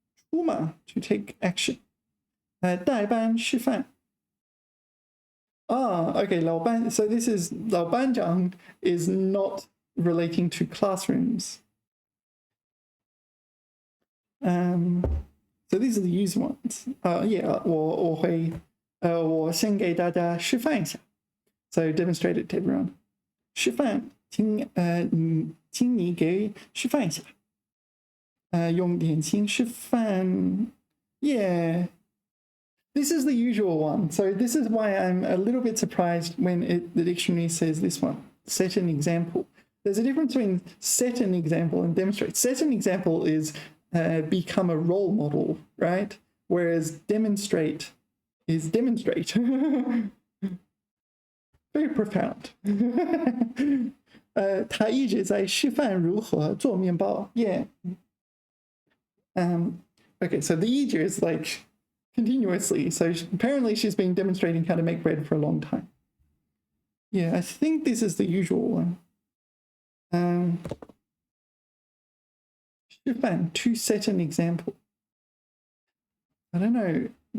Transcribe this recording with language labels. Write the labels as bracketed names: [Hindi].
[English] 出马 to take action. [Chinese] 代班示范.Okay, 老班. [English] So this is 老班长 is not relating to classrooms. So these are the used ones. [Chinese] Yeah, 我先给大家示范一下. [English] So demonstrate it to everyone. [Chinese] 示范，请你给示范一下. 用点心示范.Yeah. [English] This is the usual one. So this is why I'm a little bit surprised when the dictionary says this one. Set an example. There's a difference between set an example and demonstrate. Set an example is become a role model, right? Whereas demonstrate is demonstrate. Very profound. [Chinese] 他一直在示范如何做面包. [English] Yeah. Okay, so the ija is like continuously. So apparently she's been demonstrating how to make bread for a long time. Yeah, I think this is the usual one. 示范 to set an example. I don't know.